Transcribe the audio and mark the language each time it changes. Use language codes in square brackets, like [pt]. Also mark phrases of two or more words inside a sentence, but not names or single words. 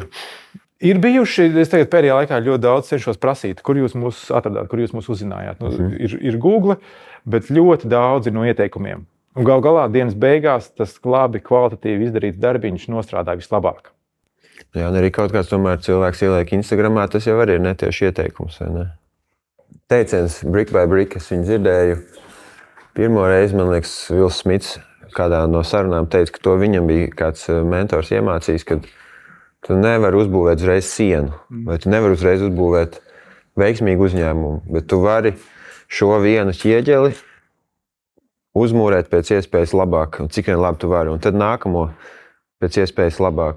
[lv] Ir bijuši, es tagad pēdējā laikā ļoti daudz cenšos prasīt, kur jūs mūs atradāt, kur jūs mūs uzzinājāt. Ir Google, bet ļoti daudz ir no ieteikumiem. Un gal galā dienas beigās tas labi, kvalitatīvi izdarīts darbiņš nostrādā vislabāk. Jā, un arī kaut kāds tomēr cilvēks ieliek Instagramā, tas jau arī ir netieši ieteikums, vai ne? Teiciens [en] brick by brick, [lv] es viņu dzirdēju. Pirmo reizi, man liekas, Vils Smits kādā no sarunām teica, ka to viņam bija kāds mentors iemācījis, ka tu nevari uzbūvēt uzreiz sienu, vai tu nevari uzreiz uzbūvēt veiksmīgu uzņēmumu, bet tu vari šo vienu ķieģeli uzmūrēt pēc iespējas labāk, un cik vien labi tu vari, un tad nākamo pēc iespējas labāk.